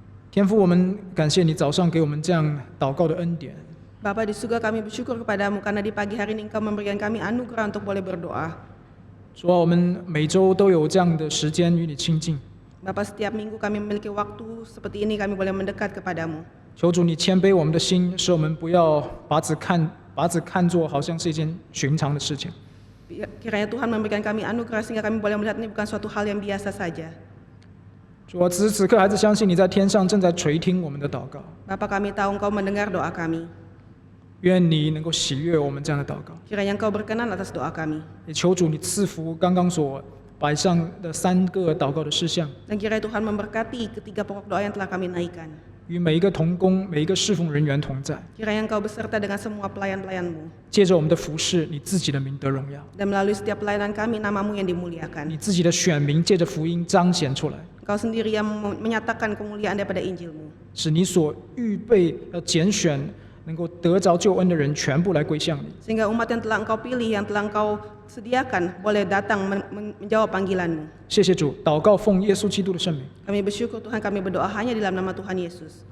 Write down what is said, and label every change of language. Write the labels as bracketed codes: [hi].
[zh] 天父，我们感谢你早上给我们这样祷告的恩典。 [id] Bapa di surga, kami bersyukur kepadamu karena di pagi hari ini Engkau memberikan kami anugerah untuk boleh berdoa. [zh] 主啊，我们每周都有这样的时间与你亲近。 [id] Bapa, setiap minggu kami memiliki waktu seperti ini kami boleh mendekat kepadamu. [zh] 求主你谦卑我们的心，使我们不要把只看作好像是一件寻常的事情。 [id] Kiranya Tuhan memberikan kami anugerah sehingga kami boleh melihat ini bukan suatu hal yang biasa saja. [zh] 主啊，此时此刻还是相信你在天上正在垂听我们的祷告。 [id] Bapa, kami tahu Engkau mendengar doa kami. [zh] 愿你能够喜悦我们这样的祷告。 [id] Kiranya Engkau berkenan atas doa kami. [zh] 也求主你赐福刚刚所摆上的3个祷告的事项， [id] Dan kiranya Tuhan memberkati ketiga pokok doa yang telah kami naikkan. [zh] 与每一个同工、每一个侍奉人员同在。 [id] Kiranya Engkau beserta dengan semua pelayan-pelayanmu. [zh] 借着我们的服事，你自己的名得荣耀， [id] Dan melalui setiap pelayanan kami namamu yang dimuliakan. [zh] 你自己的选民借着福音彰显出来， [id] Engkau sendiri yang menyatakan kemuliaan daripada Injilmu. [zh] 使你所预备拣选能够得着救恩的人全部来归向你。 [id] Sehingga umat yang telah Engkau pilih, yang telah Engkau sediakan boleh datang menjawab panggilanmu. [zh] 谢谢主，祷告奉耶稣基督的圣名， [id] Kami bersyukur Tuhan, kami berdoa hanya di dalam nama Tuhan Yesus.